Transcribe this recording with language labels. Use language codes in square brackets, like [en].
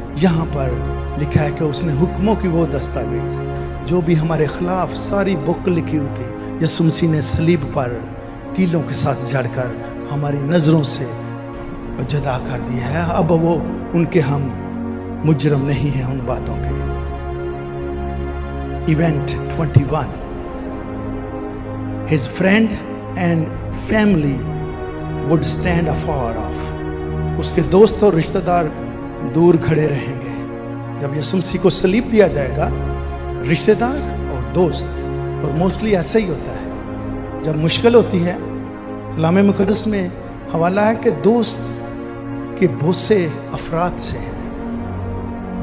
[hi] यहाँ पर लिखा है कि उसने हुक्मों की वो दस्तावेज जो भी हमारे खिलाफ सारी बुक लिखी हुई थी, यीशु मसीह ने सलीब पर कीलों के साथ जड़कर हमारी नजरों से जुदा कर दिया है। अब वो उनके हम मुजरम नहीं हैं उन बातों के। [en] Event 21, His friend and family would stand afar off. [hi] उसके दोस्त और रिश्तेदार दूर खड़े रहेंगे। जब यीशु मसीह को सलीब दिया जाएगा, रिश्तेदार और दोस्त, और मोस्टली ऐसा ही होता है जब मुश्किल होती है, कलाम मुकद्दस में हवाला है कि दोस्त के बहुत से अफराद से हैं।